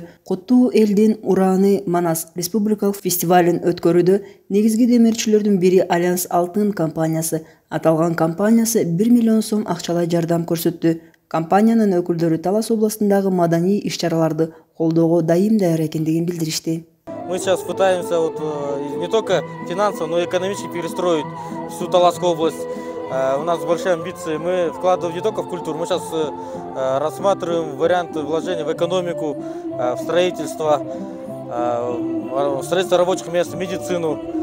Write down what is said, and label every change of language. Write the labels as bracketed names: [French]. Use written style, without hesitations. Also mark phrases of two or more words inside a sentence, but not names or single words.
[Kyrgyz] Куттуу элдин ураны Манас республикалык фестивалын өткөрүүдө негизги демирчилердин бири Альянс Алтын компаниясы. Аталган компаниясы 1 миллион сом акчалай жардам көрсөттү. Компаниянын өкүлдөрү Талас областындагы маданий иш-чараларды колдоого дайым даяр экендигин билдиришти. [Russian] Мы сейчас пытаемся не только финансово, но и экономически перестроить всю Таласскую область. У нас большие амбиции, мы вкладываем не только в культуру, мы сейчас рассматриваем варианты вложения в экономику, в строительство рабочих мест, в медицину.